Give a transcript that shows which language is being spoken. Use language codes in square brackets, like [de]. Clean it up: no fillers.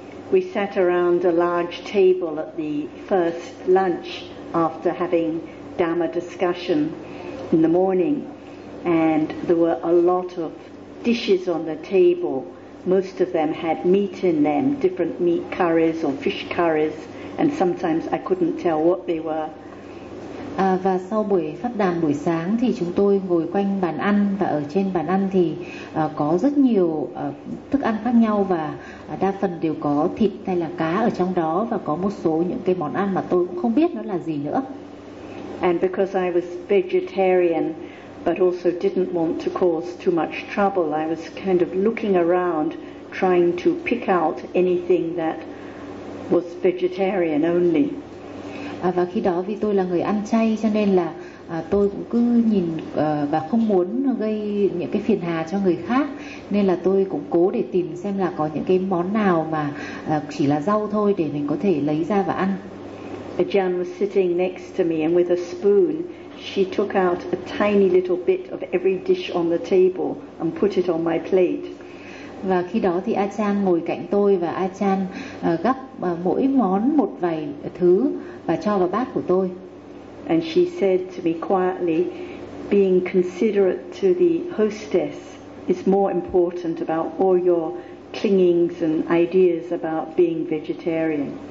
[en] We sat around a large table at the first lunch after having Dhamma discussion in the morning, and there were a lot of dishes on the table. Most of them had meat in them, different meat curries or fish curries, and sometimes I couldn't tell what they were. [vi] Và sau buổi pháp đàm buổi sáng thì chúng tôi ngồi quanh bàn ăn, và ở trên bàn ăn thì có rất nhiều thức ăn khác nhau, và đa phần đều có thịt hay là cá ở trong đó, và có một số những cái món ăn mà tôi cũng không biết nó là gì nữa. [en] And because I was vegetarian but also didn't want to cause too much trouble, I was kind of looking around trying to pick out anything that was vegetarian only. [vi] Và khi đó vì tôi là người ăn chay cho nên là tôi cũng cứ nhìn và không muốn gây những cái phiền hà cho người khác, nên là tôi cũng cố để tìm xem là có những cái món nào mà chỉ là rau thôi để mình có thể lấy ra và ăn. [en] Ajahn was sitting next to me, and with a spoon she took out a tiny little bit of every dish on the table and put it on my plate. [vi] Và khi đó thì Ajahn ngồi cạnh tôi, và Ajahn gắp mỗi món một vài thứ và cho vào bát của tôi. [en] And she said to me quietly, being considerate to the hostess is more important about all your clingings and ideas about being vegetarian.